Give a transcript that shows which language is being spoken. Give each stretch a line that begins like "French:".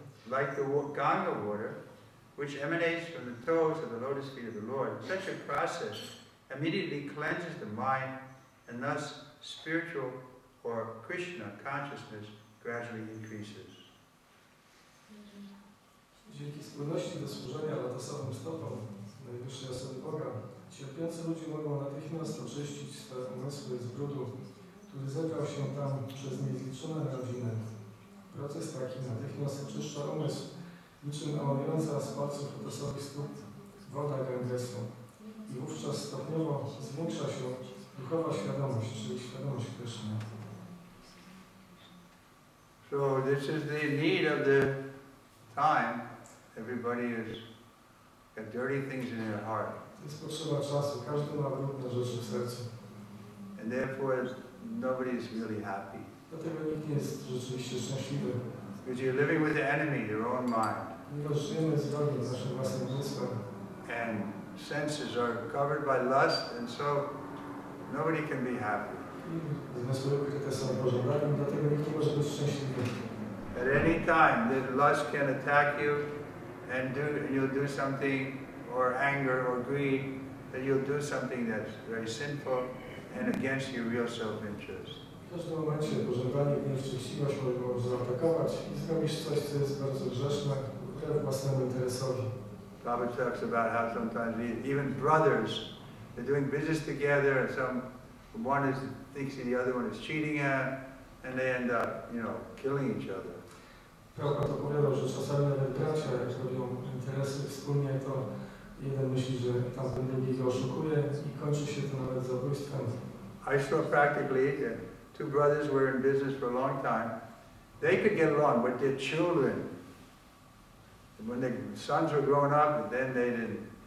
English: Like the Ganga water, which emanates from the toes of the lotus feet of the Lord, such a process immediately cleanses the mind, and thus spiritual or Krishna consciousness gradually increases.
Polish: Dzięki skłonności do służenia lotosowym stopom najwyższej osoby Boga, cierpiący ludzie mogą natychmiast oczyścić swoje umysły z brudu, który zebrał się tam przez niezliczone narodziny. Proces taki natychmiast oczyszcza umysł, niczym omawiająca z palców lotosowych stóp woda Gangesu. I wówczas stopniowo zwiększa się duchowa świadomość, czyli świadomość Kryszny.
English: So this is the need of the time. Everybody has got dirty things in their heart.
Polish: To jest potrzeba czasu. Każdy ma brudne rzeczy w sercu.
English: And therefore nobody is really happy.
Polish: Dlatego nikt nie jest rzeczywiście szczęśliwy.
English: Because you're living with the enemy, your own mind.
Polish: Ponieważ żyjemy z wrogiem, z naszym własnym umysłem.
English: And senses are covered by lust, and so nobody can be happy.
Polish: I zmysły ukryte są pożądaniem, dlatego nikt nie może być szczęśliwy.
English: At any time, the lust can attack you, and you'll do something, or anger, or greed, that you'll do something that's very sinful and against your real self-interest.
Polish: W każdym momencie pożądanie, gniew czy chciwość mogą zaatakować i zrobisz coś, co jest bardzo grzeszne, wbrew własnemu interesowi.
English: Prabhupada talks about how sometimes even brothers, they're doing business together, and one thinks the other one is cheating at, and they end up, killing each other.
Polish: Prabhupada opowiadał, że czasami nawet bracia, jak robią interesy wspólnie, to jeden myśli, że tamten drugi go oszukuje i kończy się to nawet zabójstwem.
English: I saw practically two brothers were in business for a long time. They could get along with their children. When the sons were growing up, then they didn't.